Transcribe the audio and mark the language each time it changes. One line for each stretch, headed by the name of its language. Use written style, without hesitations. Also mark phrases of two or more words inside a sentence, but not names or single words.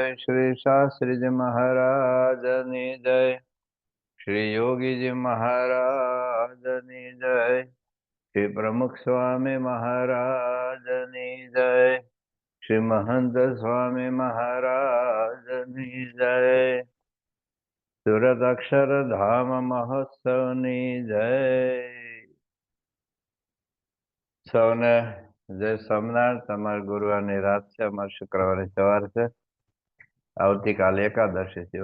Gujarati: શ્રી શાસ્ત્રી જી મહારાજની જય। શ્રી યોગી જી મહારાજની જય। શ્રી પ્રમુખ સ્વામી મહારાજની જય। શ્રી મહંત સ્વામી મહારાજની જય। સુરત અક્ષરધામ મહોત્સવની જય. સૌને જય સોમનાથ. તમારા ગુરુવારની રાત છે, અમારે શુક્રવારે સવાર છે. આવતીકાલે એકાદશી છે.